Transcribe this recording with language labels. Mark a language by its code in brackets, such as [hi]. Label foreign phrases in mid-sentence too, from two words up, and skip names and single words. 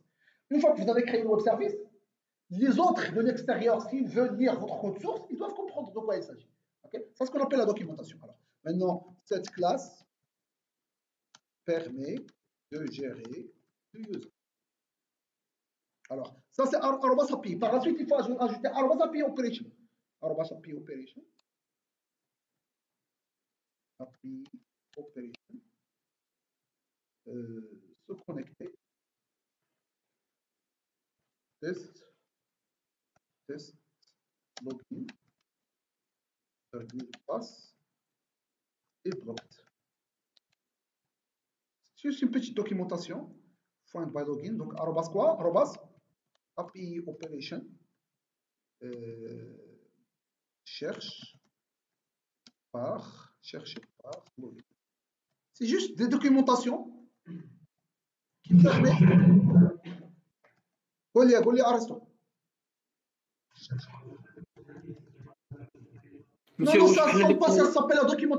[fr] Une fois que vous avez créé le web service, les autres de l'extérieur, s'ils veulent lire votre code source, ils doivent comprendre de quoi il s'agit. Okay? C'est ce qu'on appelle la documentation. Alors, maintenant, cette classe permet de gérer le user. Alors, ça c'est arrobas API. Par la suite, il faut ajouter arrobas API operation. Arrobas API operation. API operation. Se connecter. Test, login, pass et blocked. C'est juste une petite documentation. [en] Find by login. [fr] Donc, arrobas quoi? Arrobas API operation. Chercher par login. C'est juste des documentations qui permettent. Goli, arrête-toi. Non, ça s'appelle la documentation.